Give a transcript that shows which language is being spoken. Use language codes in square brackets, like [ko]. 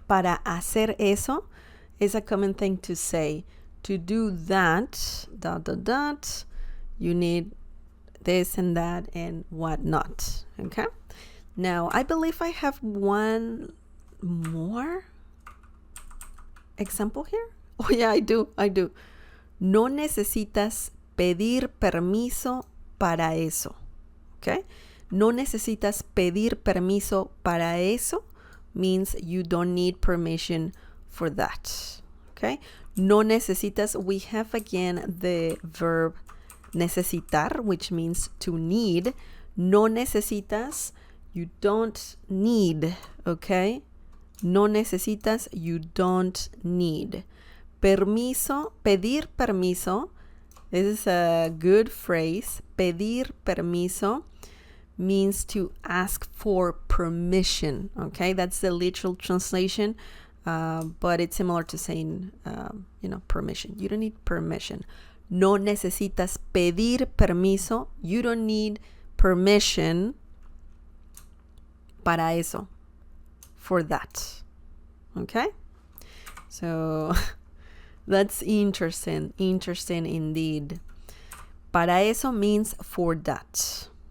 [es] Para hacer eso [en] is a common thing to say. To do that, ... you need this and that and whatnot. Okay? Now, I believe I have one more example here. Oh, yeah, I do. [es] No necesitas pedir permiso para eso. [en] Okay? [es] No necesitas pedir permiso para eso [en] means you don't need permission for that. Okay? [es] No necesitas, [en] we have again the verb necesitar, which means to need. [es] No necesitas, [en] you don't need. Okay? [es] No necesitas, [en] you don't need. [es] Permiso, pedir permiso. [en] This is a good phrase. [es] Pedir permiso [en] means to ask for permission. Okay, that's the literal translation, but it's similar to saying, permission. You don't need permission. [es] No necesitas pedir permiso. [en] You don't need permission [es] para eso, [en] for that. Okay, so that's interesting indeed. [es] Para eso [en] means for that.